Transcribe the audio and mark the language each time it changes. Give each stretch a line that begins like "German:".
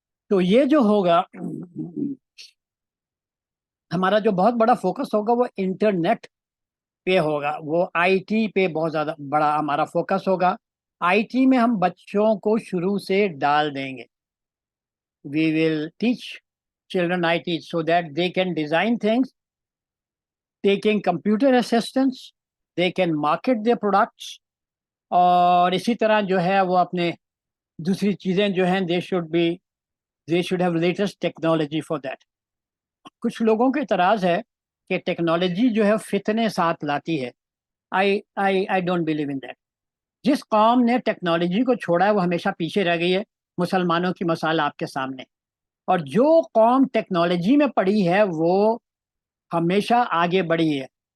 Urdu: تو یہ جو ہوگا ہمارا جو بہت بڑا فوکس ہوگا وہ انٹرنیٹ پہ ہوگا، وہ آئی ٹی پہ بہت زیادہ بڑا ہمارا فوکس ہوگا. آئی ٹی میں ہم بچوں کو شروع سے ڈال دیں گے.
English: we will teach children I T so that they can design things taking computer assistance, they can market their products,
Urdu: اور اسی طرح جو ہے وہ اپنے دوسری چیزیں جو ہیں
English: they should have latest technology for that.
Urdu: کچھ لوگوں کے اعتراض ہے کہ ٹیکنالوجی جو ہے فتنے ساتھ لاتی ہے.
English: I don't believe in that.
Urdu: جس قوم نے ٹیکنالوجی کو چھوڑا ہے وہ ہمیشہ پیچھے رہ گئی ہے. مسلمانوں کی مثال آپ کے سامنے. اور جو قوم ٹیکنالوجی میں پڑی ہے وہ ہمیشہ آگے بڑھی ہے.